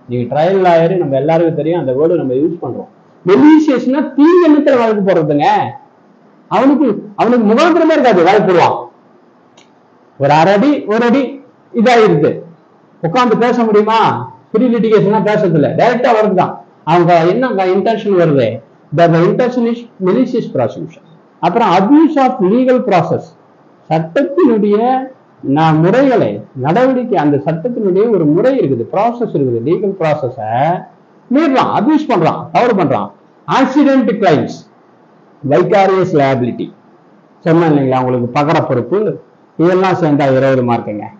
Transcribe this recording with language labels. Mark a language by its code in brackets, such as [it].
[ta] நீங்க trial lawyer நம்ம எல்லாருக்கும் தெரியும், அந்த வேர்டு நம்ம யூஸ் பண்றோம். மெலிசியஸ்னா தீங்கெண்ணத்துல வழக்கு போடுறதுங்க. அவனுக்கு முகாந்திரமே இருக்காது, வழக்கு போடுவான். ஒரு அடி இதாயிருக்கு, உட்காந்து பேச முடியுமா? ப்ரீ லிட்டிகேஷன் பேசுறதுல டைரக்டா வருதுதான். அவங்க என்ன இன்டென்ஷன் வருது? [en] The intention is malicious prosecution. [ta] அப்புறம் அபியூஸ் ஆஃப் லீகல் ப்ராசஸ், சட்டத்தினுடைய முறைகளை நடவடிக்கை, அந்த சட்டத்தினுடைய ஒரு முறை இருக்குது, ப்ராசஸ் இருக்குது. லீகல் ப்ராசஸ மீறலாம், அபியூஸ் பண்றான், தவறு பண்றான். ஆக்சிடென்ட் கிளைம்ஸ், வைகாரியஸ் லைபிலிட்டி சொன்னேன் இல்லைங்களா உங்களுக்கு, பகர பொறுப்பு, இதெல்லாம் சேர்ந்தா 20 மார்க்குங்க.